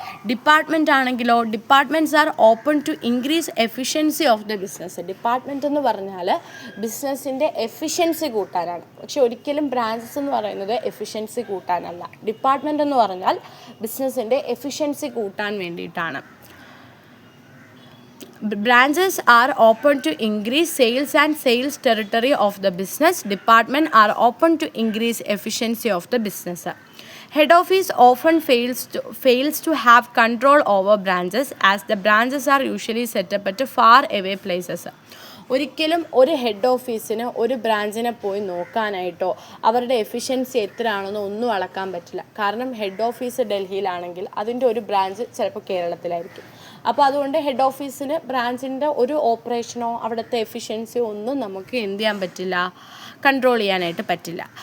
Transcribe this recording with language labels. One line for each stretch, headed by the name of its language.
Malayalam: Department ആണെങ്കിലോ,
English: Departments are open to increase efficiency of the business.
Malayalam: Department എന്ന് പറഞ്ഞാൽ ബിസിനസ്സിൻ്റെ എഫിഷ്യൻസി കൂട്ടാനാണ്. പക്ഷെ ഒരിക്കലും ബ്രാഞ്ചസ് എന്ന് പറയുന്നത് എഫിഷ്യൻസി കൂട്ടാനല്ല. ഡിപ്പാർട്ട്മെൻറ്റ് എന്ന് പറഞ്ഞാൽ ബിസിനസ്സിൻ്റെ എഫിഷ്യൻസി കൂട്ടാൻ വേണ്ടിയിട്ടാണ്.
English: Branches are open to increase sales and sales territory of the business. Department are open to increase efficiency of the business. Head office often fails to have control over branches as the branches are usually set up at far away places.
Malayalam: ഒരിക്കലും ഒരു head ഓഫീസിന് ഒരു ബ്രാഞ്ചിനെ പോയി നോക്കാനായിട്ടോ അവരുടെ efficiency എത്രയാണെന്നോ ഒന്നും അളക്കാൻ പറ്റില്ല. കാരണം ഹെഡ് ഓഫീസ് ഡൽഹിയിലാണെങ്കിൽ അതിൻ്റെ ഒരു ബ്രാഞ്ച് ചിലപ്പോൾ കേരളത്തിലായിരിക്കും. അപ്പോൾ അതുകൊണ്ട് ഹെഡ് ഓഫീസിന് ബ്രാഞ്ചിൻ്റെ ഒരു ഓപ്പറേഷനോ അവിടുത്തെ എഫിഷ്യൻസിയോ ഒന്നും നമുക്ക് എന്ത് ചെയ്യാൻ പറ്റില്ല, കൺട്രോൾ ചെയ്യാനായിട്ട് പറ്റില്ല.